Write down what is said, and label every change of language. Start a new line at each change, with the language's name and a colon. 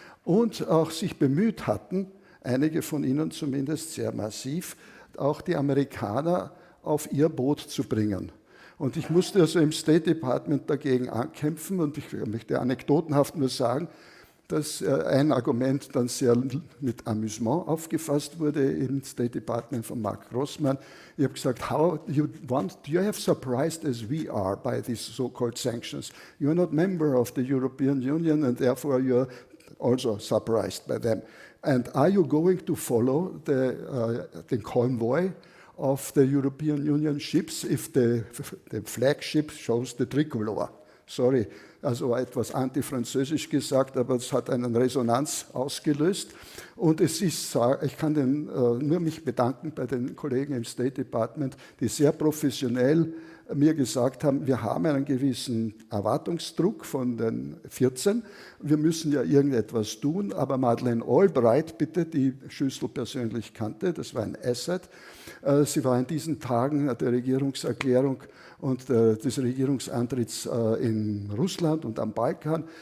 German: Und auch sich bemüht hatten, einige von ihnen zumindest sehr massiv, auch die Amerikaner auf ihr Boot zu bringen. Und ich musste also im State Department dagegen ankämpfen, und ich möchte anekdotenhaft nur sagen, dass ein Argument dann sehr mit Amüsement aufgefasst wurde im State Department von Mark Grossman. Ich habe gesagt,
English: you have surprised as we are by these so-called sanctions. You are not member of the European Union and therefore you are also surprised by them. And are you going to follow the convoy of the European Union ships if the flagship shows the tricolor?
German: Sorry, also etwas antifranzösisch gesagt, aber es hat eine Resonanz ausgelöst. Und es ist, ich kann nur mich bedanken bei den Kollegen im State Department, die sehr professionell mir gesagt haben, wir haben einen gewissen Erwartungsdruck von den 14, wir müssen ja irgendetwas tun, aber Madeleine Albright, bitte, die Schüssel persönlich kannte, das war ein Asset, sie war in diesen Tagen der Regierungserklärung und des Regierungsantritts in Russland und am Balkan.